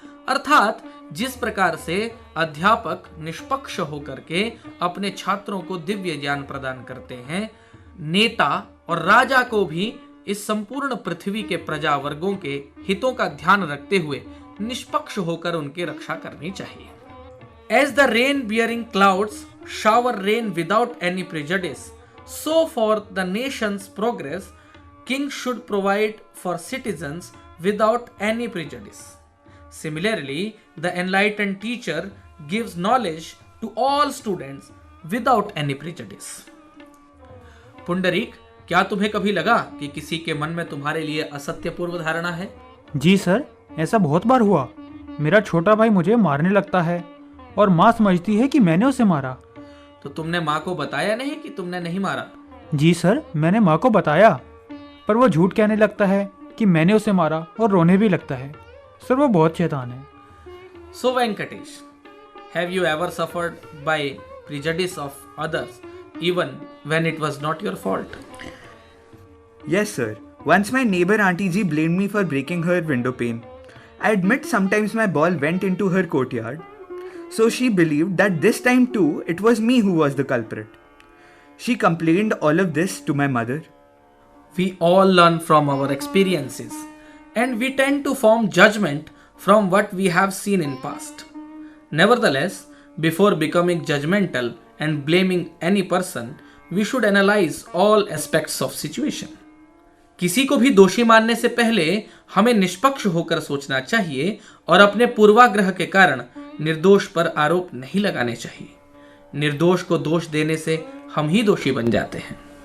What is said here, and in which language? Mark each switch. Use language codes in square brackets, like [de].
[hi] अर्थात जिस प्रकार से अध्यापक निष्पक्ष होकर के अपने छात्रों को दिव्य ज्ञान प्रदान करते हैं, नेता और राजा को भी इस संपूर्ण पृथ्वी के प्रजा वर्गों के हितों का ध्यान रखते हुए निष्पक्ष होकर उनकी रक्षा करनी चाहिए। [en] As the rain-bearing clouds shower rain without any prejudice, so for the nation's progress, kings should provide for citizens without any prejudice. Similarly, the enlightened teacher gives knowledge to all students without any prejudice. [hi] Pundarik, क्या तुम्हें कभी लगा कि किसी के मन में तुम्हारे लिए असत्य पूर्व धारणा है? जी सर, ऐसा बहुत बार हुआ। मेरा छोटा भाई मुझे मारने लगता है और माँ समझती है कि मैंने उसे मारा। तो तुमने माँ को बताया नहीं कि तुमने नहीं मारा? जी सर, मैंने माँ को बताया, पर वो झूठ कहने लगता है कि मैंने उसे मारा और रोने भी लगता है। सर, वो बहुत शैतान है। [en] So Venkatesh, have you ever suffered by prejudice of others even when it was not your fault? Yes, sir. Once my neighbor Auntie Ji blamed me for breaking her window pane. I admit sometimes my ball went into her courtyard. So she believed that this time too it was me who was the culprit. She complained all of this to my mother. We all learn from our experiences and we tend to form judgment from what we have seen in past. Nevertheless, before becoming judgmental and blaming any person, we should analyze all aspects of situation. [hi] किसी को भी दोषी मानने से पहले हमें निष्पक्ष होकर सोचना चाहिए और अपने पूर्वाग्रह के कारण निर्दोष पर आरोप नहीं लगाने चाहिए। निर्दोष को दोष देने से हम ही दोषी बन जाते हैं।